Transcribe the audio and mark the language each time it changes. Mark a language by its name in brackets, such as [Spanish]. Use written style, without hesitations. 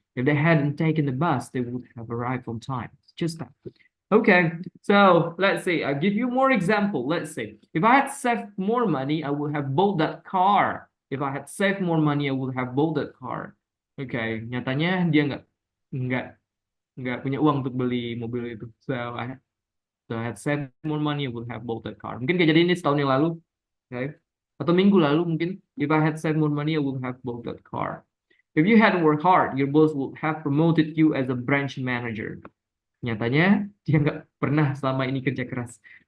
[English] If they hadn't taken the bus, they would have arrived on time. Just that. Okay, so let's say I give you more example. Let's say if I had saved more money, I would have bought that car. If I had saved more money, I would have bought that car. [Indonesian] Okay, nyatanya dia nggak punya uang untuk beli mobil itu. [English] So I had saved more money, I would have bought that car. [Indonesian] Mungkin kejadian ini setahun yang lalu, okay? Atau minggu lalu mungkin. [English] If I had saved more money, I would have bought that car. If you had worked hard, your boss would have promoted you as a branch manager. [Indonesian] Nyatanya dia nggak pernah selama ini kerja keras.